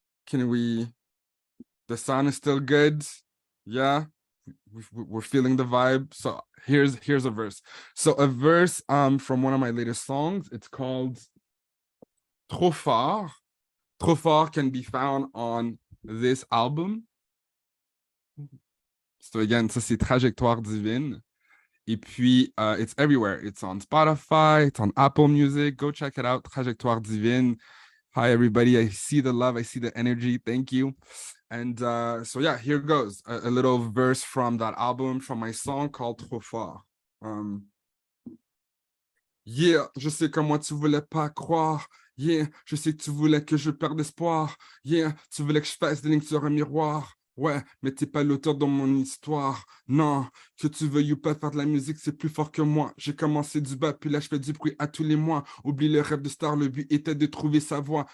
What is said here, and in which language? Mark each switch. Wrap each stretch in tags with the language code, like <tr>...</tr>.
<en>The sound is still good? Yeah, we're feeling the vibe. So here's a verse. So a verse from one of my latest songs. It's called Trop Fort. Trop Fort can be found on this album. So again,</en> <fr>ça c'est Trajectoire Divine. Et puis,</fr> <en>it's everywhere. It's on Spotify, it's on Apple Music. Go check it out, Trajectoire Divine. Hi, everybody. I see the love. I see the energy. Thank you. And so, yeah, here goes. A little verse from that album, from my song called Trop Fort.</en> <fr>Yeah, je sais que moi, tu voulais pas croire. Yeah, je sais que tu voulais que je perde espoir. Yeah, tu voulais que je fasse des lignes sur un miroir. Ouais, mais t'es pas l'auteur de mon histoire. Non, que tu veuilles ou pas faire de la musique, c'est plus fort que moi. J'ai commencé du bas, puis là, je fais du bruit à tous les mois. Oublie le rêve de star, le but était de trouver sa voie.</fr>